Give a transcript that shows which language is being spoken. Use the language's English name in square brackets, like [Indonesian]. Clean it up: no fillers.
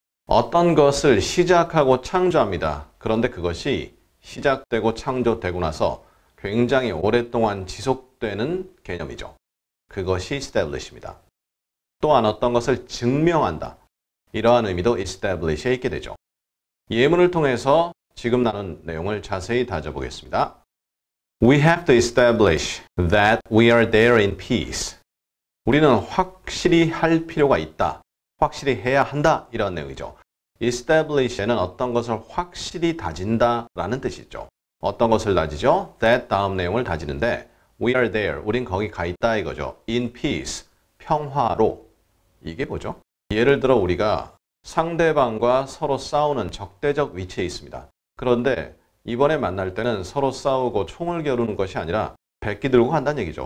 [Korean] 어떤 것을 시작하고 창조합니다. 그런데 그것이 시작되고 창조되고 나서 굉장히 오랫동안 지속되는 개념이죠. 그것이 establish입니다. 또한 어떤 것을 증명한다. 이러한 의미도 establish에 있게 되죠. 예문을 통해서 지금 나눈 내용을 자세히 다져보겠습니다. [English] We have to establish that we are there in peace. [Korean] 우리는 확실히 할 필요가 있다. 확실히 해야 한다. 이런 내용이죠. establish에는 어떤 것을 확실히 다진다라는 뜻이 있죠. 어떤 것을 다지죠? that 다음 내용을 다지는데 [English] we are there. [Korean] 우린 거기 가 있다 이거죠. [English] in peace. [Korean] 평화로. 이게 뭐죠? 예를 들어 우리가 상대방과 서로 싸우는 적대적 위치에 있습니다. 그런데 이번에 만날 때는 서로 싸우고 총을 겨루는 것이 아니라 백기 들고 간다는 얘기죠.